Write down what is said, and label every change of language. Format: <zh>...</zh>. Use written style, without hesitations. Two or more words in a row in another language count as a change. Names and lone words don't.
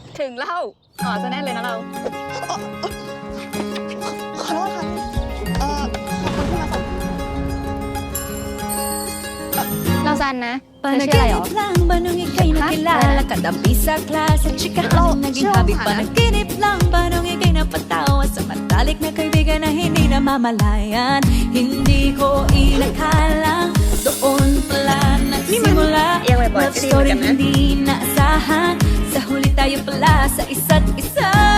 <th>ถึงแล้วอ๋อจะแน่นเลยนะเรา ขอโทษค่ะขอบคุณที่มาส่ง เราซันนะเธอชื่ออะไรหรอ</th> <tl>Banong ika'y nakilala Katabi sa klase Chikahan na naging habit Panaginip lang Banong ika'y napatawa Sa matalik na kaibigan na hindi namamalayan Hindi ko inakalang Doon pala nagsimula</tl> <en>Love story</en> <tl>hindi naasahan Sa huli tayo pala sa isa't isa</tl>